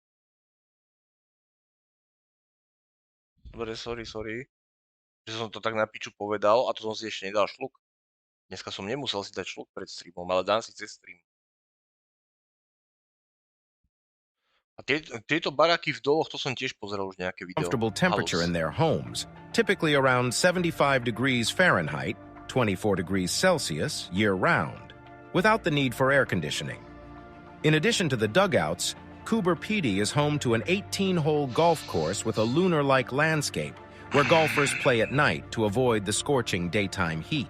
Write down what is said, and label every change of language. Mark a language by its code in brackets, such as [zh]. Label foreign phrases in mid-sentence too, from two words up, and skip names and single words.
[sk] Dobre, sorry. Že som to tak na piču povedal a to som si ešte nedal šluk. Dneska som nemusel si dať šluk pred streamom, ale dám si cez stream. A tieto baraky v doloch, to som tiež pozeral už nejaké video. [en] Comfortable temperature in their homes, typically around 75 degrees Fahrenheit, 24 degrees Celsius, year-round, without the need for air conditioning. In addition to the dugouts, Coober Pedy is home to an 18-hole golf course with a lunar-like landscape where golfers play at night to avoid the scorching daytime heat.